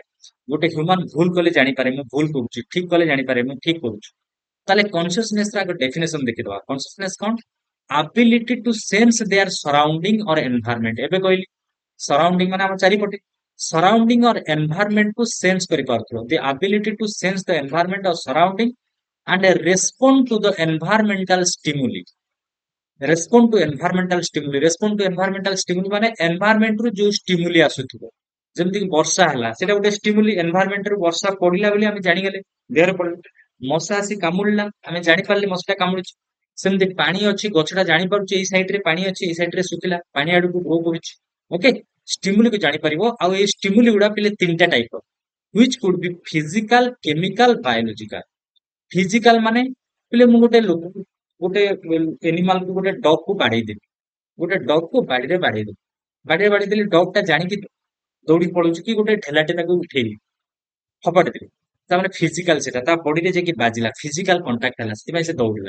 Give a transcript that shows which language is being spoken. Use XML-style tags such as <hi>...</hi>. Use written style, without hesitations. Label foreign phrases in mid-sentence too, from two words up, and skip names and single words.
<or>ଗୋଟେ ହ୍ୟୁମାନ ଭୁଲ କଲେ ଜାଣିପାରେ ମୁଁ ଭୁଲ କରୁଛି, ଠିକ କଲେ ଜାଣିପାରେ ମୁଁ ଠିକ କରୁଛି। ତାହେଲେ କନସିୟସନେସ ର ଆଗ ଡେଫିନେସନ ଦେଖିଦବା। କନସିୟସନେସ କଣ?</or> <en>ability to sense their surrounding or environment.</en> <or>ଏବେ କହିଲି ସରାଉଣ୍ଡିଂ ମାନେ ଆମ ଚାରିପଟେ,</or> <en>surrounding or environment</en> <or>କୁ ସେନ୍ସ କରିପାରୁଥିବ।</or> <en>the ability to sense the environment or surrounding and respond to the environmental stimuli. Respond to environmental stimuli. Respond to environmental stimuli</en> <or>ମାନେ environment ରୁ ଯୋଉ stimuli ଆସୁଥିବ, ଯେମିତି କି ବର୍ଷା ହେଲା, ସେଟା ଗୋଟେ stimuli। environment ରୁ ବର୍ଷା ପଡିଲା ବୋଲି ଆମେ ଜାଣିଗଲେ, ଦେହରେ ପଡିଲା। ମଶା ଆସି କାମୁଡିଲା, ଆମେ ଜାଣିପାରିଲେ ମଶାଟା କାମୁଡିଛି। ସେମିତି ପାଣି ଅଛି, ଗଛଟା ଜାଣିପାରୁଛି ଏଇ ସାଇଡ ରେ ପାଣି ଅଛି, ଏଇ ସାଇଡ ରେ ଶୁଖିଲା, ପାଣି ଆଡକୁ ଗ୍ରୋ କରୁଛି। ଓକେ, ଷ୍ଟିମୁଲି କୁ ଜାଣିପାରିବ। ଆଉ ଏଇ ଷ୍ଟିମୁଲି ଗୁଡା ପିଲେ ତିନିଟା ଟାଇପ ର,</or> <en>which could be physical, chemical, biological।</en> <or>ଫିଜିକାଲ ମାନେ ପିଲେ ମୁଁ ଗୋଟେ ଲୋକ, ଗୋଟେ ଏନିମାଲ କୁ, ଗୋଟେ ଡଗ କୁ ବାଡେଇ ଦେବି, ଗୋଟେ ଡଗ କୁ ବାଡିରେ ବାଡେଇ ଦେବି, ବାଡିରେ ବାଡେଇ ଦେଲି, ଡଗ ଟା ଜାଣିକି ଦୌଡି ପଳଉଛି, କି ଗୋଟେ ଠେଲାଟେ ତାକୁ ଉଠେଇଲି, ଫପାଡି ଦେଲି, ତାମାନେ ଫିଜିକାଲ ସେଟା ତା ବଡିରେ ଯାଇକି ବାଜିଲା,</or> <en>physical contact</en> <or>ହେଲା, ସେଥିପାଇଁ ସେ ଦୌଡିଲା।</or>